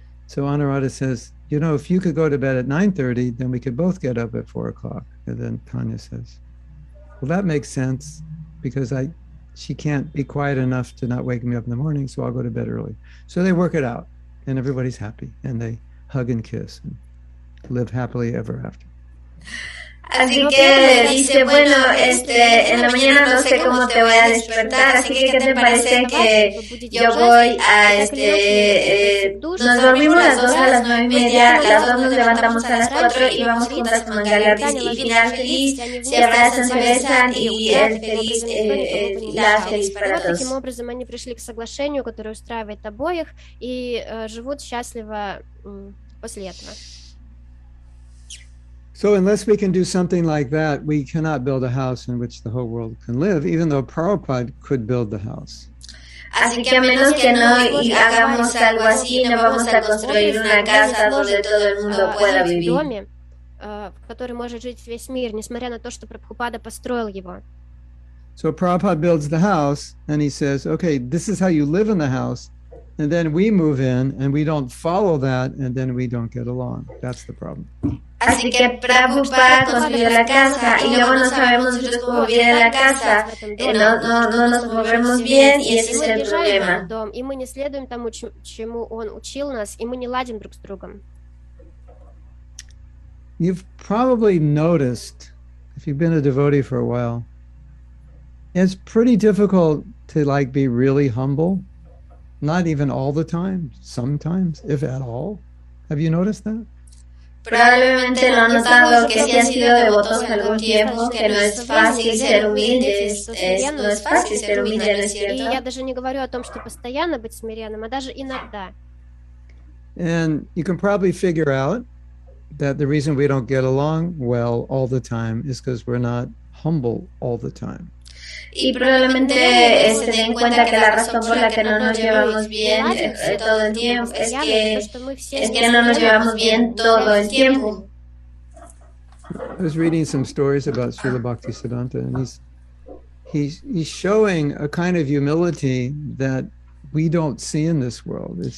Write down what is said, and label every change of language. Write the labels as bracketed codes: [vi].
[en] So Anuradha says, you know, if you could go to bed at 9:30, then we could both get up at 4 o'clock. And then Tanya says, well, that makes sense because she can't be quiet enough to not wake me up in the morning, so I'll go to bed early. So they work it out and everybody's happy and they hug and kiss and live happily ever after. [es] Así que dice, bueno, en la mañana no sé cómo te voy a despertar, así que ¿qué te parece que yo voy a, nos dormimos las 2 a las 9:30, las 2 nos levantamos a las 4 y vamos juntas a mangar y final feliz, se abrazan, se besan y el feliz, la feliz para todos. [ru] Таким образом, они пришли к соглашению, которое устраивает обоих, и живут счастливо после этого. [en] So unless we can do something like that, we cannot build a house in which the whole world can live, even though Prabhupada could build the house. [es] Así que a menos que no hagamos algo así, no vamos a construir una casa donde todo el mundo pueda vivir. [ru] в который может жить весь мир, несмотря на то, что Прабхупада построил его. [en] So Prabhupada builds the house and he says, okay, this is how you live in the house. And then we move in and we don't follow that and then we don't get along. That's the problem. [es] Así que Prabhupada construyó la casa y luego no sabemos nosotros cómo vivir en la casa, no nos movemos bien y ese es el problema. [ru] И мы не следуем тому, чему он учил нас, и мы не ладим друг с другом. [en] You've probably noticed, if you've been a devotee for a while, it's pretty difficult to like be really humble. Not even all the time, sometimes, if at all. Have you noticed that? [es] Probablemente lo han notado que si han sido devotos algún tiempo, que no es fácil ser humildes, no es fácil ser humilde, ¿no es cierto? [ru] И я даже не говорю о том, что постоянно быть смиренным, а даже иногда. [en] And you can probably figure out that the reason we don't get along well all the time is because we're not humble all the time. [es] Y probablemente se den cuenta que la razón por la que no nos llevamos bien todo el tiempo es que no nos llevamos bien todo el tiempo. [en] I was reading some stories about Srila Bhaktisiddhanta, and he's showing a kind of humility that we don't see in this world.